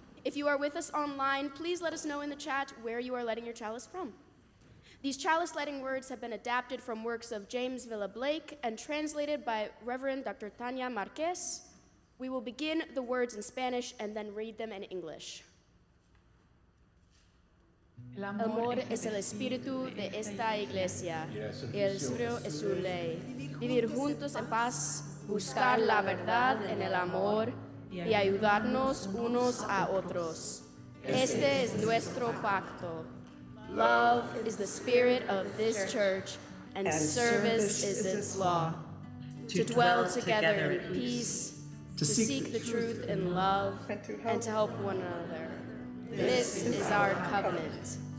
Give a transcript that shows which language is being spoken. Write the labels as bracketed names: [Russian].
[English] If you are with us online, please let us know in the chat where you are lighting your chalice from. These chalice lighting words have been adapted from works of James Villa Blake and translated by Reverend Dr. Tania Marquez. We will begin the words in Spanish and then read them in English. [Spanish] El amor es el espíritu de esta iglesia y el suyo es su ley. Vivir juntos en paz, buscar la verdad en el amor y ayudarnos unos a otros. Este es nuestro pacto. [English] Love is the spirit of this church, and service is its law. To dwell together in peace, to seek the truth in love, and to help one another. This is our covenant.